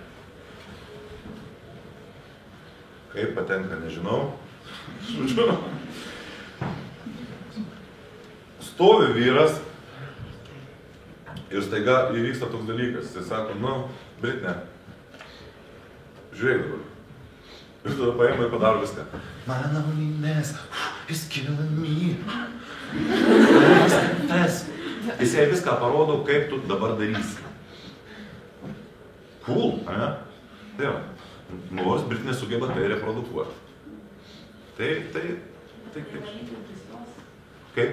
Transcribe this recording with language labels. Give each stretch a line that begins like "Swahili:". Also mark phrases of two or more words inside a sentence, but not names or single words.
Lithuanian: Kaip patenka, nežinau. Stovi vyras ir staiga įvyksta toks dalykas. Jis sako, Britney, žiūrėk dabar. Ir tada paima ir padaro viską.
English: My loneliness is killing me.
Lithuanian: Jis jai viską parodo, kaip tu dabar darysi. Cool, ne? Tai va. nors Britinė sugeba tai reprodukuoti. Tai kaip? Kaip?